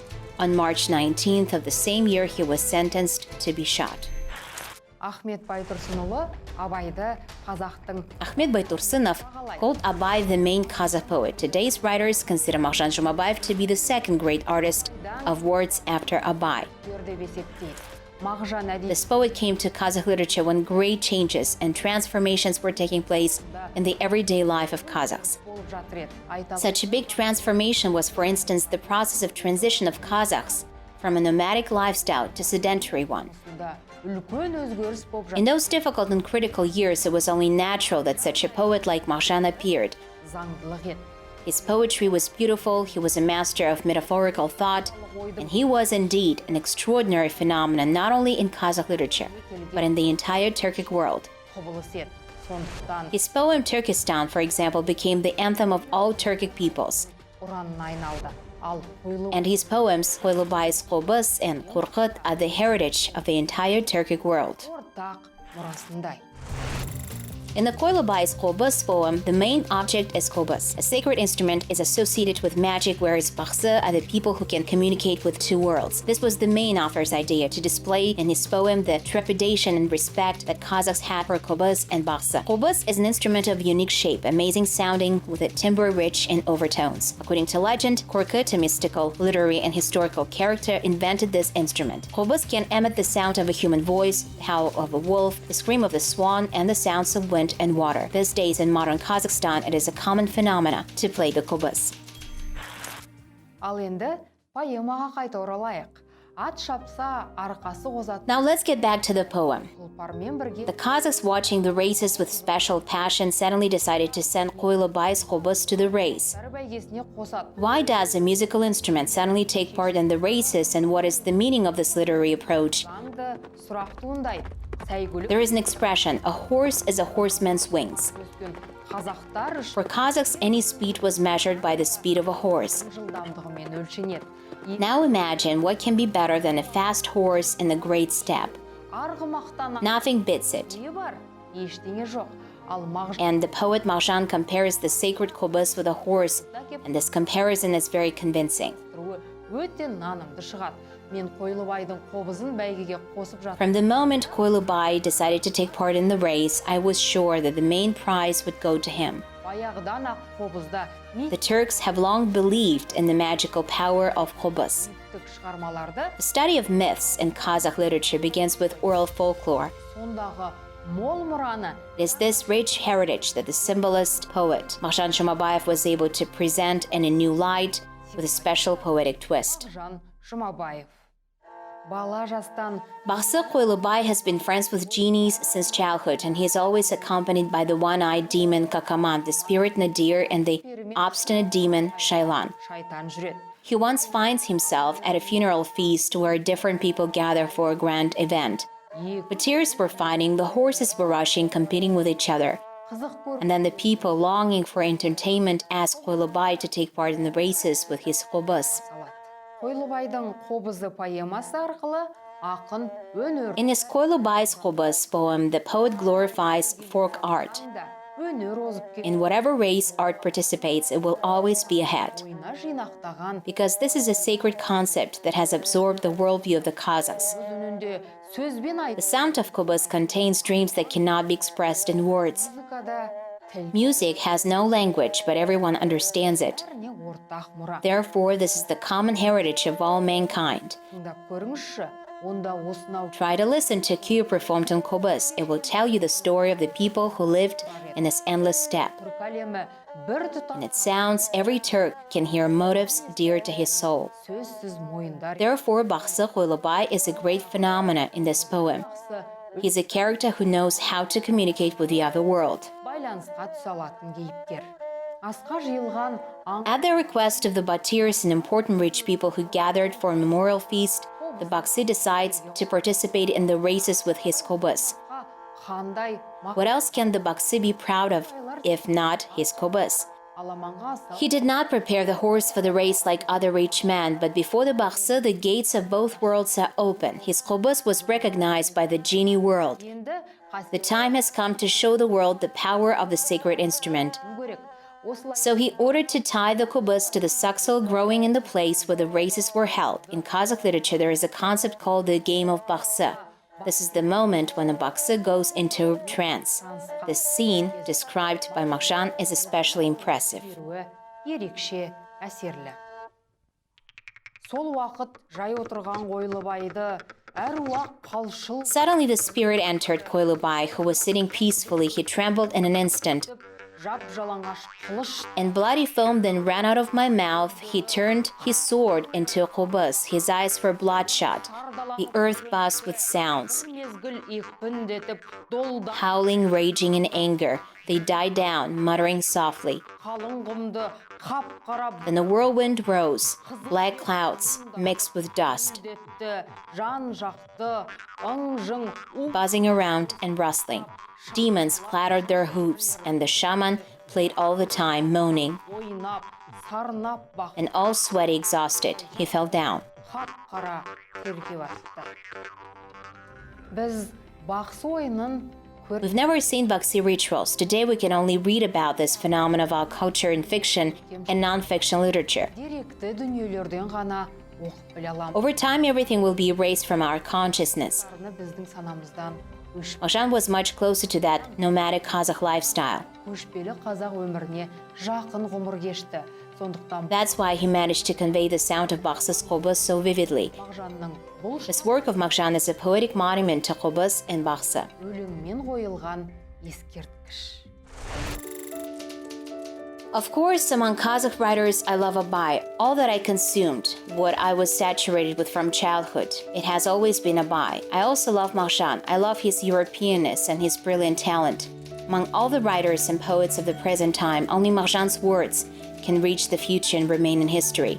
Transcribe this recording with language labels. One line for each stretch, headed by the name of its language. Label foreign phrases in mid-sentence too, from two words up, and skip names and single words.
English: On March 19th of the same year, he was sentenced to be shot.
Kazakh: Ахмет Байтұрсынұлы Абайды қазақтың
English: Ahmed Baitursunov called Abai the main Kazakh poet. Today's writers consider Magzhan Zhumabayev to be the second great artist of words after Abai.
Kazakh: деп есептейді. Magzhan әдеби
English: This poet came to Kazakh literature when great changes and transformations were taking place in the everyday life of Kazakhs.
Kazakh: болып жатыр еді. Айталық
English: Such a big transformation was, for instance, the process of transition of Kazakhs from a nomadic lifestyle to sedentary one.
Kazakh: үлкен өзгеріс болып жатыр.
English: In those difficult and critical years, it was only natural that such a poet like Magzhan appeared.
Kazakh: Заңдылық еді.
English: His poetry was beautiful, he was a master of metaphorical thought, and he was indeed an extraordinary phenomenon not only in Kazakh literature, but in the entire Turkic world.
Kazakh: Құбылыс еді. Сондықтан
English: His poem Turkestan, for example, became the anthem of all Turkic peoples,
Kazakh: ұранына айналды. Ал қойлы
English: and his poems, Koilybay's Kobyz and Qazaq, are the heritage of the entire Turkic world.
Kazakh: ортақ мұрасындай.
English: In the Koilybay's Kobyz poem, the main object is Kobyz. A sacred instrument is associated with magic, whereas baxı are the people who can communicate with two worlds. This was the main author's idea, to display in his poem the trepidation and respect that Kazakhs had for Kobyz and baxı. Kobyz is an instrument of unique shape, amazing sounding, with a timbre rich in overtones. According to legend, Korkut, a mystical, literary, and historical character, invented this instrument. Kobyz can emit the sound of a human voice, the howl of a wolf, the scream of the swan, and the sounds of wind and water. These days in modern Kazakhstan, it is a common phenomena to play the Kobyz.
Kazakh: Ал енді поэмаға қайта оралайық. ат шапса, арқасы қозатын
English: Now let's get back to the poem.
Kazakh: тұлпармен бірге
English: The Kazakhs, watching the races with special passion, suddenly decided to send Koilybai's Kobyz to the race.
Kazakh: Аттары бәйгесіне қосады.
English: Why does a musical instrument suddenly take part in the races, and what is the meaning of this literary approach?
Kazakh: Заңды сұрақ туындайды. Сәйгүлік
English: There is an expression, a horse is a horseman's wings.
Kazakh: өскен қазақтар үшін
English: For Kazakhs, any speed was measured by the speed of a horse.
Kazakh: жылдамдығымен өлшенеді.
English: Now imagine what can be better than a fast horse in a great step.
Kazakh: Арғымақтан
English: Nothing beats it.
Kazakh: не бар? Ештеңе жоқ. Ал Magzhan
English: And the poet Magzhan compares the sacred Kobyz with a horse, and this comparison is very convincing.
Kazakh: өте нанымды шығады. Мен Koilybaiдің Kobyzын бәйгеге қосып жатырмын.
English: From the moment Koilybai decided to take part in the race, I was sure that the main prize would go to him.
Kazakh: Баяғыдан ақ Kobyzда
English: The Turks have long believed in the magical power of Kobyz.
Kazakh: мифтік шығармаларды
English: The study of myths in Kazakh literature begins with oral folklore.
Kazakh: сондағы мол мұраны
English: It is this rich heritage that the symbolist poet Magzhan Zhumabayev was able to present in a new light with a special poetic twist. Magzhan Zhumabayev.
Kazakh: Бала жастан
English: Baxı Koilybai has been friends with genies since childhood, and he is always accompanied by the one-eyed demon Kakaman, the spirit Nadir, and the obstinate demon Shailan.
Kazakh: шайтан жүреді.
English: He once finds himself at a funeral feast where different people gather for a grand event.
Kazakh: Екі
English: The tears were fighting, the horses were rushing, competing with each other.
Kazakh: қызық көріп
English: And then the people longing for entertainment asked Koilybai to take part in the races with his Kobyz.
Kazakh: салады. Koilybaiдің Kobyzы поэмасы арқылы ақын өнер
English: In his Koilybai's Kobyz poem, the poet glorifies folk art.
Kazakh: өнер озып кетті.
English: In whatever race art participates, it will always be ahead.
Kazakh: Ойына жинақтаған
English: Because this is a sacred concept that has absorbed the worldview of the Kazakhs.
Kazakh: өз үнінде сөзбен
English: The
Kazakh: айтып
English: sound of Kobyz contains dreams that cannot be expressed in words.
Kazakh: музыкада тіл
English: Music has no language, but everyone understands it.
Kazakh: бәріне ортақ мұра.
English: Therefore, this is the common heritage of all mankind.
Kazakh: Тыңдап көріңізші, онда осынау
English: Try to listen to Q performed on Kobyz. It will tell you the story of the people who lived in this endless steppe.
Kazakh: түркі әлемі бір
English: In
Kazakh: тұтас
English: its sounds, every Turk can hear motives dear to his soul.
Kazakh: сөзсіз мойындар.
English: Therefore, Baxı Koilybai is a great phenomena in this poem.
Kazakh: Жақсы
English: He's a character who knows how to communicate with the other world.
Kazakh: байланысқа түсе алатын кейіпкер. Асқа жиылған аң
English: At the request of the Batirs and important rich people who gathered for a memorial feast, the Baxı decides to participate in the races with his Kobyz.
Kazakh: қандай
English: What else can the Baxı be proud of, if not his Kobyz?
Kazakh: аламанға асып
English: He did not prepare the horse for the race like other rich men, but before the Baxı, the gates of both worlds are open. His Kobyz was recognized by the genie world.
Kazakh: енді
English: The time has come to show the world the power of the sacred instrument.
Kazakh: қасым көрек. Осылай
English: So he ordered to tie the Kobyz to the suxel growing in the place where the races were held. In Kazakh literature, there is a concept called the game of Baxı. This is the moment when a Baxı goes into trance. This scene, described by Magzhan, is especially impressive.
Kazakh: беруі ерекше әсерлі. Сол уақыт жай отырған Koilybайды әруақ қалшыл
English: Suddenly the spirit entered Koilybai, who was sitting peacefully. He trembled in an instant.
Kazakh: жап жалаңаш қылыш
English: And bloody foam then ran out of my mouth. He turned his sword into a Kobyz. His eyes were bloodshot. The earth buzzed with sounds.
Kazakh: мезгіл екпіндетіп долда
English: Howling, raging in anger, they died down, muttering softly.
Kazakh: қалың құмды қап қара
English: Then the whirlwind rose, black clouds mixed with dust,
Kazakh: бүлдетті жан жақты ың-жың у
English: buzzing around and rustling. Demons clattered their hooves, and the shaman played all the time, moaning.
Kazakh: ойнап сарнап бақ
English: And all sweaty, exhausted, he fell down.
Kazakh: қап қара көрге басты. Біз бақсы ойынын көріп
English: We've never seen Baxı rituals. Today we can only read about this phenomenon of our culture in fiction and non-fiction literature.
Kazakh: деректі дүниелерден ғана оқып біле аламыз.
English: Over time, everything will be erased from our consciousness.
Kazakh: Біздің санамыздан өшіп
English: Magzhan was much closer to that nomadic Kazakh lifestyle.
Kazakh: көшпелі қазақ өміріне жақын ғұмыр кешті. Сондықтан
English: That's why he managed to convey the sound of Baxı's Kobyz so vividly.
Kazakh: Magzhanның бұл
English: This work of Magzhan is a poetic monument to Kobyz and Baxı.
Kazakh: өлеңмен қойылған ескерткіш.
English: Of course, among Kazakh writers, I love Abay, all that I consumed, what I was saturated with from childhood. It has always been Abay. I also love Magzhan. I love his Europeanness and his brilliant talent. Among all the writers and poets of the present time, only Magzhan's words can reach the future and remain in history.